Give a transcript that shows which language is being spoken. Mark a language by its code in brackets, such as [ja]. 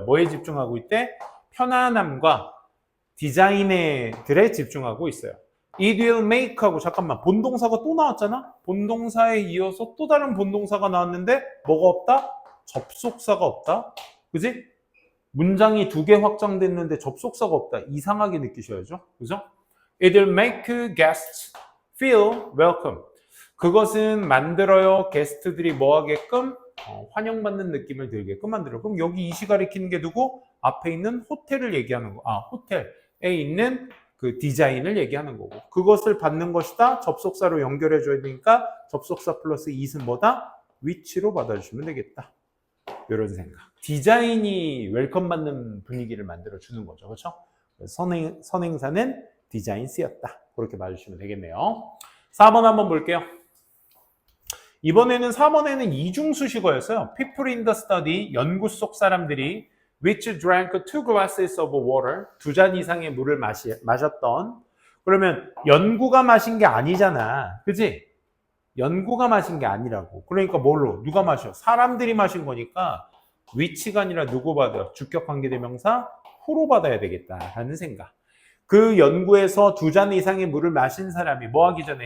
[ko] 뭐에 집중하고 있대? 편안함과 디자인들에 집중하고 있어요. [en] It will make [ko] 하고 잠깐만 본동사가 또 나왔잖아? 본동사에 이어서 또 다른 본동사가 나왔는데 뭐가 없다? 접속사가 없다. 그지? 문장이 2개 확장됐는데 접속사가 없다. 이상하게 느끼셔야죠. 그죠? [en] It will make guests feel welcome. [ko] 그것은 만들어요. 게스트들이 뭐 하게끔? 환영받는 느낌을 들게끔 만들어요. 그럼 여기 이시 가리키는 게 누구? 앞에 있는 호텔을 얘기하는 거. 호텔에 있는 그 디자인을 얘기하는 거고. 그것을 받는 것이다. 접속사로 연결해 줘야 되니까 접속사 플러스 it은 뭐다? 위치로 받아주시면 되겠다. 이런 생각. 디자인이 웰컴 받는 분위기를 만들어 주는 거죠. 그렇죠? 선행사는 디자인 쓰였다. 그렇게 봐주시면 되겠네요. 4번 한번 볼게요. 이번에는 4번에는 이중수식어였어요. [en] People in the study, [ko] 연구 속 사람들이 [en] which drank 2 glasses of water, [ko] 2잔 이상의 물을 마셨던. 그러면 연구가 마신 게 아니잖아. 그지? 연구가 마신 게 아니라고. 그러니까 뭘로? 누가 마셔? 사람들이 마신 거니까 which가 아니라 누구 받아요? 주격 관계대명사 who로 받아야 되겠다라는 생각. 그 연구에서 2잔 이상의 물을 마신 사람이 뭐 하기 전에?